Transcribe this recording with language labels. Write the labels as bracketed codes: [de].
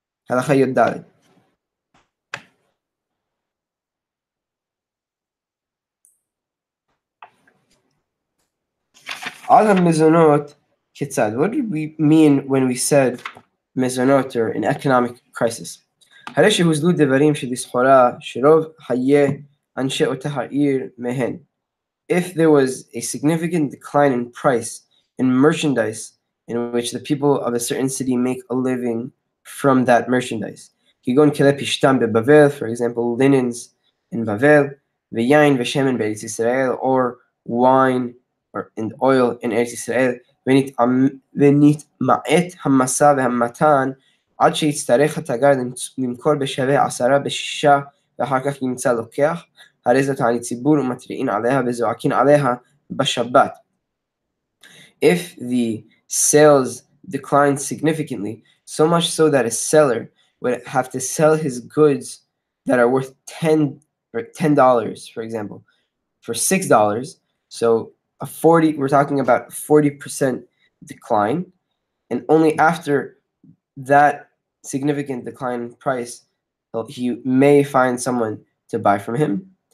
[he] Halakha Yud Daled. Al ha-mizonot kitzad. [en] What did we mean when we said mizonot, or an economic crisis? [he] הרי שהוזלו דברים שלסחורה שרוב חיי אנשי אותה העיר מהן. [en] If there was a significant decline in price in merchandise in which the people of a certain city make a living from that merchandise. [he] כגון כלי פשטן בבבל, [en] for example, linens in Bavel, [he] ויין ושמן בארץ ישראל, [en] or wine and oil in Eretz Yisrael, [he] ונתמעט המשא והמתן עד שיצטרך התגר למכור בשווה 10 ב6 ואחר כך ימצא לוקח, הרי זאת תענית ציבור ומתריעין עליה וזועקין עליה בשבת. [en] If the sales decline significantly, so much so that a seller would have to sell his goods that are worth $10, for example, for $6, so we're talking about a 40% decline, and only after that significant decline in price, he may find someone to buy from him.